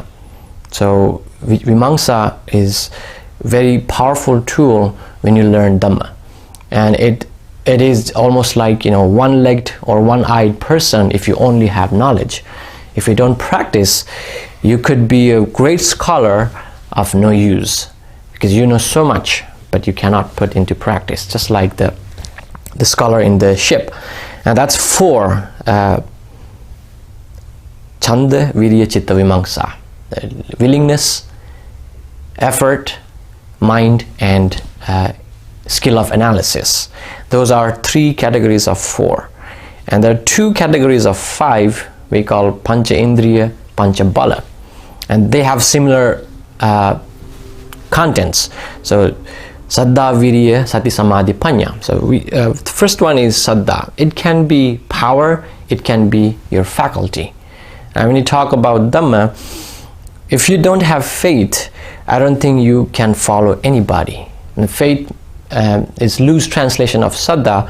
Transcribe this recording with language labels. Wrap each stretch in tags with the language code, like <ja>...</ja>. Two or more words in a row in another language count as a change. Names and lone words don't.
<en>So vimamsa is very powerful tool when you learn Dhamma, and it is almost like one-legged or one-eyed person if you only have knowledge. If you don't practice, you could be a great scholar of no use, because you know so much but you cannot put into practice, just like the scholar in the ship. And that's 4</en> <pi>chanda, virya, chitta, vimamsa:</pi> <en>willingness, effort, mind, and skill of analysis. Those are 3 categories of 4. And there are 2 categories of 5 we call</en> <pi>pancha indriya, pancha bala.</pi> <en>And they have similar contents.</en> <pi>So saddha, virya, sati, samadhi, panya.</pi> <en>So the first one is saddha. It can be power, it can be your faculty. And when you talk about Dhamma, if you don't have faith, I don't think you can follow anybody. And faith is loose translation of saddha.</en>